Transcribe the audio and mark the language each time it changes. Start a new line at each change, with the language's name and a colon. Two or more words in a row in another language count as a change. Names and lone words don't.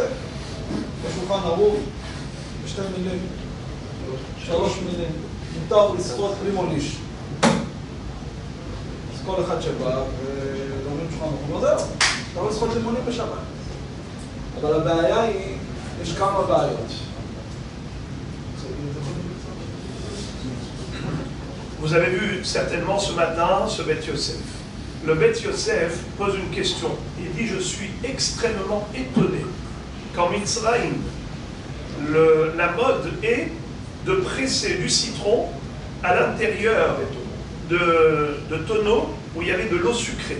Hebrew: בשולחן ערוך, בשתי מילים, 3 מילים. מותר לסחוט לימוניש. אז כל אחד שבא ולומדים שולחן ערוך, זהו, אתה לא לסחוט לימונים בשבת. אבל הבעיה היא, יש כמה בעיות.
French: Vous avez vu certainement ce matin ce Bet Yosef. Le Bet Yosef pose une question. Il dit, je suis extrêmement étonné qu'en Mitzrayim, la mode est de presser du citron à l'intérieur de tonneaux où il y avait de l'eau sucrée.